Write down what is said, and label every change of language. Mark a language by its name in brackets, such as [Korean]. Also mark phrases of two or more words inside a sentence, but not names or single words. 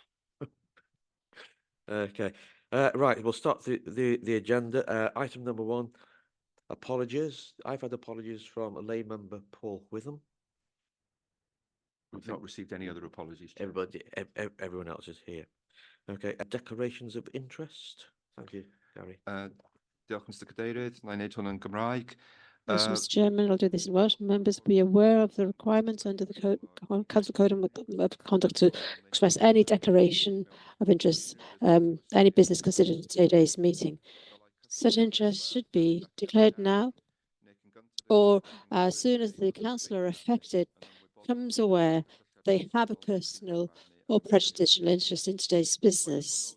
[English] Okay, right. We'll start the agenda. Item number 1. Apologies. I've had apologies from a lay member, Paul Witham. We've not received any other apologies, Chair. Everyone else is here. Okay. Declarations of interest. Thank you, Gary. [Welsh] Diolch, Mr. Cadeirydd. Na'i neud hwn yn Gymraeg. [English] Yes, Mr. Chairman, I'll do this in Welsh. Members be aware of the requirements under the Council Code of Conduct to express any declaration of interest, any business considered at today's meeting. Such interest should be declared now, or as soon as the councillor affected becomes aware they have a personal or prejudicial interest in today's business.